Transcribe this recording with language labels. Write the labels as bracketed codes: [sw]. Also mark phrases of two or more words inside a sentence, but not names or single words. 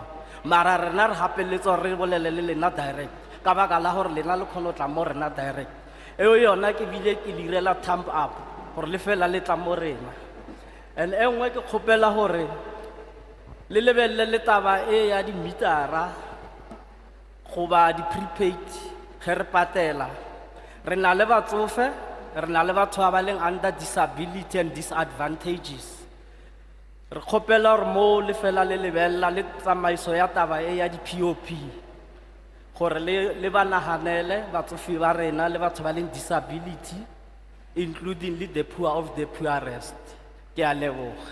[nso] Mara rena re hapeletse re bolele le lena direct ka baka la gore lena le kgone tla mo rena direct eo yona ke bile ke direla [en] thumb up [nso] gore le fela le tla mo rena and engwe ke kgopela gore le lebelle le taba e ya di metara goba di prepaid ge re patela re na le batsofe re na le batho ba leng [en] under disability and disadvantages. [nso] Re kgopela gore mo le fela le lebella le tsamaiso ya taba e ya di POP gore le ba naganele batsofe ba rena le batho ba leng disability [en] including the poor of the poorest. [nso] Ke a leboga.